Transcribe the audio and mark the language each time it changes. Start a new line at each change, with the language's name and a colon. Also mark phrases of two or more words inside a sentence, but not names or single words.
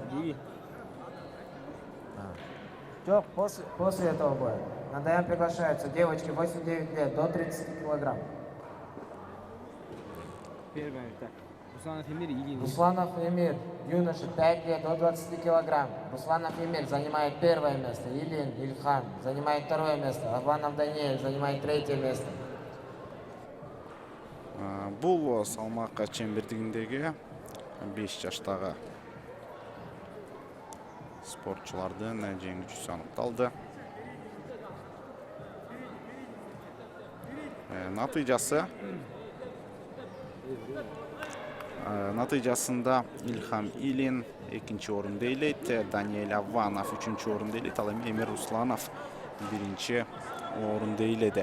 Russian: После этого боя на ДМ приглашаются девочки 8-9 лет до 30 килограмм. Первое, так. Русланов Эмир, Ильин. Русланов Эмир, юноша, 5 лет, до 20 килограмм. Русланов Эмир занимает первое место. Ильин Ильхан занимает второе место. Аванов Даниэль занимает третье место.
Kyrgyz: Бул салмак чембердигиндеги 5 жаштагы спортчулардын жеңүүчүсү аныкталды. Натыйжасында Ильхам Илин 2-нчи орунду ээлейт, Даниэль Аванов 3-нчи орунду ээлейт, ал эми Эмир Русланов 1-нчи орунду ээледи.